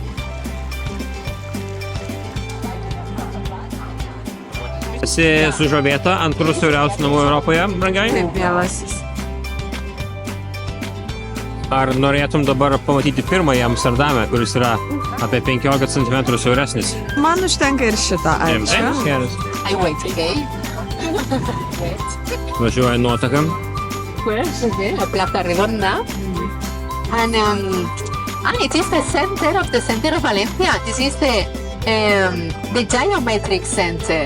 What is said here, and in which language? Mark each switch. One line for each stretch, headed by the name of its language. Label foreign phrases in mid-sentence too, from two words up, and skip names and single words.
Lithuanian: Esi sužavėta antrų siauriausių namų Europoje, brangiai? Taip, mielasis. Ar norėtum dabar pamatyti pirmąjį Amsterdame, kuris yra apie 15 cm siauresnis? Man užtenka ir šitą, ačiū. Geras.
English: I wait, okay?
Lithuanian: Važiuoja nuotaka.
English: Okay, la Plaza Redonda. And it is the center of Valencia. This is the geometric center.